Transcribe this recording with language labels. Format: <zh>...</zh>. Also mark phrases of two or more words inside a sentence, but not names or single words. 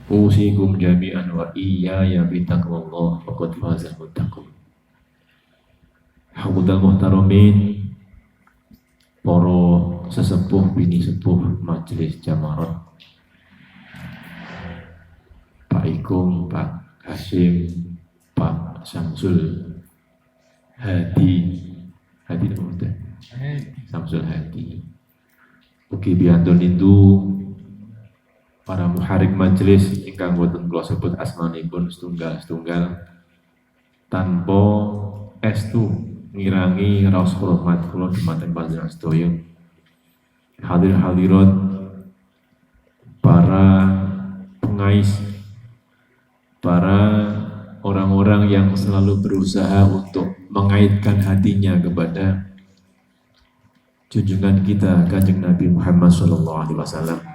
<ar>أوصيكم جميعا وإياي بتقوى الله فقد فاز المتقون. الحضور المحترمين,</ar> <jv>para sesepuh bini sepuh majelis Jamarat, Pak Ikum, Pak Hasyim, Pak Samsul Hadi nama Samsul Hadi. Ugi biantun itu para muharik majelis ingkang boten kula sebut asmanipun setunggal-setunggal tanpa estu ngirangi raos hormat kula dumateng panjenengan sedaya.</jv> <id>Hadir-hadirat para pengais, para orang-orang yang selalu berusaha untuk mengaitkan hatinya kepada junjungan kita Kanjeng Nabi Muhammad SAW.</id>